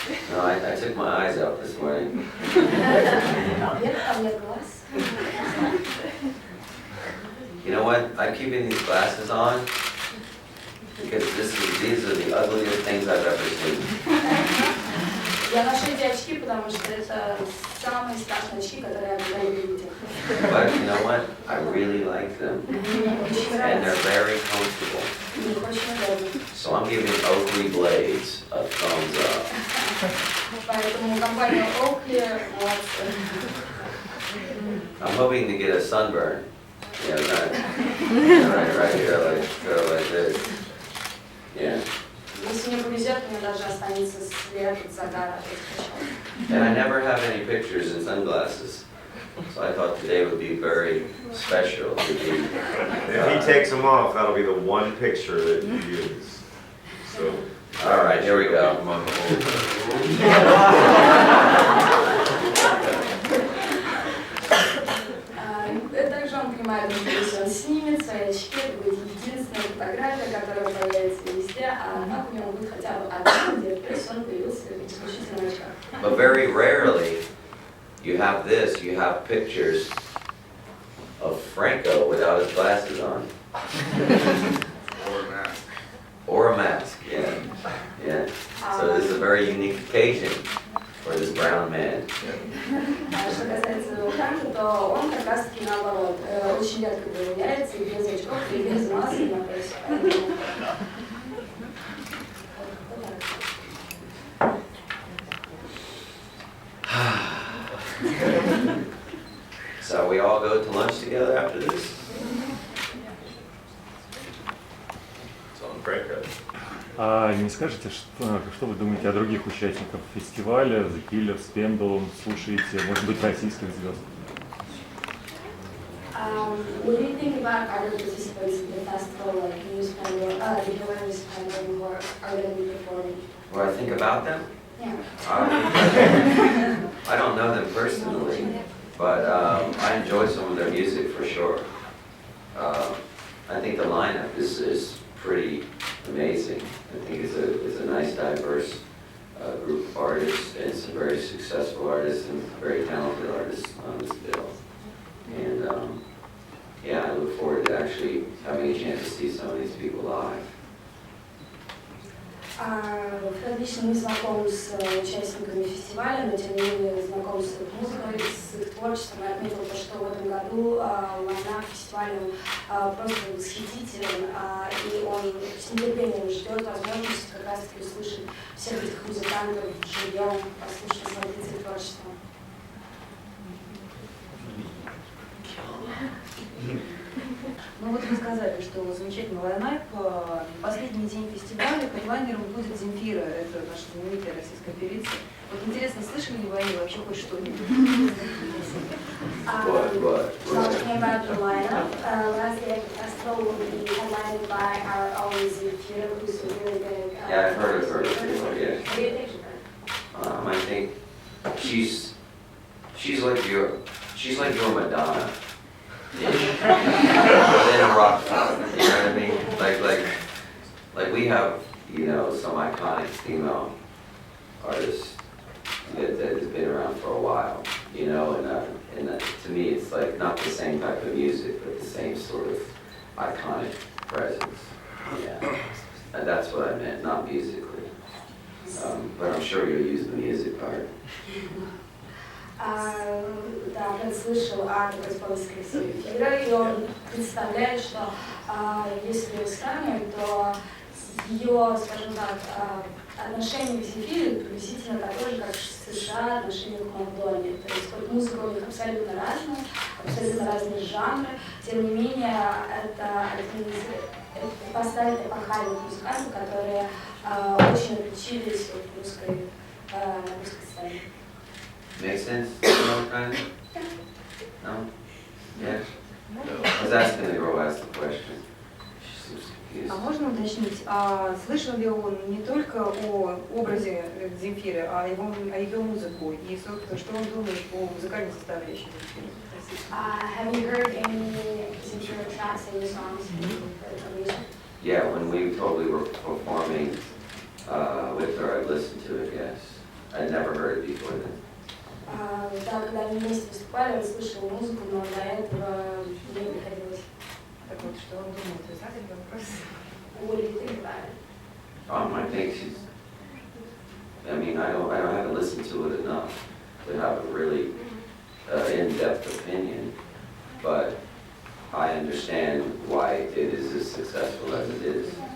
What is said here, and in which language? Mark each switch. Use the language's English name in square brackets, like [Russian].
[English] No, I took my eyes out this morning. You know what? I'm keeping these glasses on because these are the ugliest things I've ever seen. [Russian] Я ношу эти очки, потому что это самые страшные очки, которые я когда-либо видела. [English] But you know what? I really like them. And they're very comfortable. So I'm giving Oakley Blades a thumbs up. [Russian] Поэтому компания Oakley молодцы. [English] I'm hoping to get a sunburn. Yeah, right here, like this. Yeah. [Russian] Если мне повезет, мне даже останется след от загара от этих очков. [English] And I never have any pictures in sunglasses. So I thought today would be very special to be. If he takes them off, that'll be the one picture that you use. So. All right, here we go. [Russian] Также он понимает, что если он снимет свои очки, это будет единственная фотография, которая появится везде, а так у него будет хотя бы одна, где он появился исключительно в очках. [English] But very rarely you have this, you have pictures of Franco without his glasses on. Or a mask, yeah. Yeah. So this is a very unique occasion for this brown man. [Russian] Что касается Франка, то он как раз таки наоборот, очень редко появляется и без очков, и без маски на прессе. [English] So we all go to lunch together after this? It's on break, right? [Russian] А не скажете, что вы думаете о других участниках фестиваля, The Killers, Pendulum, слушаете, может быть, российских звезд? [English] What do you think about other participants in the festival, like News Pendulum, the Killers, Pendulum, who are going to be performing? What I think about them? Yeah. I don't know them personally, but I enjoy some of their music for sure. I think the lineup is pretty amazing. I think it's a nice, diverse group of artists, and some very successful artists and very talented artists on this bill. And yeah, I look forward to actually having a chance to see some of these people live. [Russian] Фред лично не знаком с участниками фестиваля, но тем не менее знаком с их музыкой, с их творчеством. Я отметила то, что в этом году лайнап фестиваля просто восхитителен, и он с нетерпением ждет возможности как раз таки услышать всех этих музыкантов живьем, послушать, насладиться их творчеством. Ну вот вы сказали, что замечательный лайнап. Последний день фестиваля хедлайнером будет Земфира, это наша знаменитая российская певица. Вот интересно, слышали ли вы о ней вообще хоть что-нибудь? [English] Talking about the lineup, last day at the festival will be headlined by our own Zemfira, who's a really big. Yeah, I've heard of her before, yeah. What do you think of her? I think she's like your Madonna. Within a rock song, you know what I mean? Like we have, you know, some iconic female artists that has been around for a while, you know, and to me it's like not the same type of music, but the same sort of iconic presence. Yeah, and that's what I meant, not musically. But I'm sure you'll use the music part. [Russian] Да, Фред слышал о такой исполнительской Земфира, и он представляет, что если сравнивать, то ее, скажем так, отношение к Земфире приблизительно такое же, как в США отношение к Мадонне. То есть вот музыка у них абсолютно разные жанры. Тем не менее, это поставили эпохальных музыкантов, которые очень отличились на русской сцене. [English] Make sense? No? Yeah? I was asking the girl ask the question. [Russian] А можно уточнить, слышал ли он не только о образе Земфиры, а ее музыку? И, собственно, что он думает о музыкальной составляющей Земфиры? [English] Have you heard any Zemfira tracks, any songs from music? Yeah, when we totally were performing with her, I listened to it, yes. I'd never heard it before then. [Russian] Да, когда они вместе выступали, он слышал музыку, но до этого не приходилось. Так вот, что он думает? Вы знаете вопрос? [English] What do you think about it? I think she's, I mean, I haven't listened to it enough to have a really in-depth opinion, but I understand why it is as successful as it is.